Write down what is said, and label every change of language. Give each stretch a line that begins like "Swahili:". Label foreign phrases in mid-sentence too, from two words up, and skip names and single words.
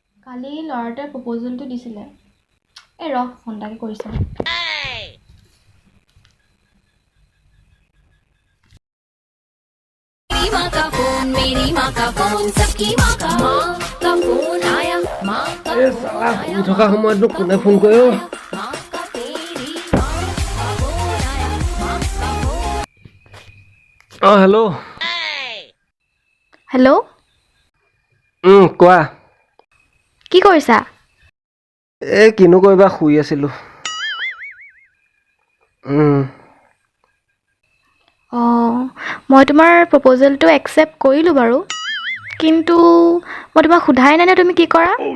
Assamese: কালি ল'ৰাটোৱে প্ৰপ'জেলটো দিছিলে এই ৰহ ফোন এটাকে কৰিছে
Hindi: माँ का फोन मेरी माँ का फोन सबकी माँ का फोन आया माँ का फोन आया
Assamese: থকা সময়ত কোনে ফোন কৰে অ
Hindi: माँ का तेरी माँ का फोन आया माँ का फोन
Assamese: অ হেল্ল' হেল্ল' কোৱা কি কৰিছা এই কিনো কৰিবা শুই আছিলো অঁ মই তোমাৰ প্ৰপ'জেলটো একচেপ্ট কৰিলোঁ বাৰু কিন্তু মই তোমাক সোধাই নাই নে তুমি কি কৰা